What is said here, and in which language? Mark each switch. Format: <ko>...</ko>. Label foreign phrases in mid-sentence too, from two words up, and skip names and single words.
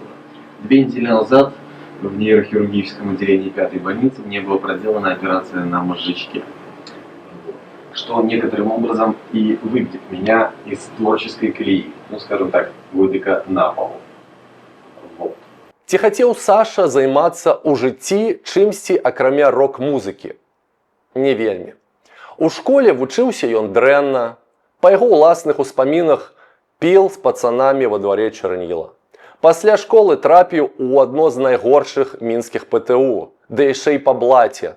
<ru>2 недели назад в нейрохирургическом отделении 5-й больницы мне была проделана операция на мозжечке, что некоторым образом и выбьет меня из творческой колеи, ну скажем так, выдыка на пол. Вот.</ru> <be>Ці хацеў Саша займацца ў жыцці чымсьці акрамя рок-музыкі? Не вельмі. У школе вучыўся ён дрэнна, па яго ўласных успамінах піл з пацанамі во дварэ Чарніла. Пасля школы трапіў у адно з найгоршых мінскіх ПТУ, да яшчэ і па блаце.</be>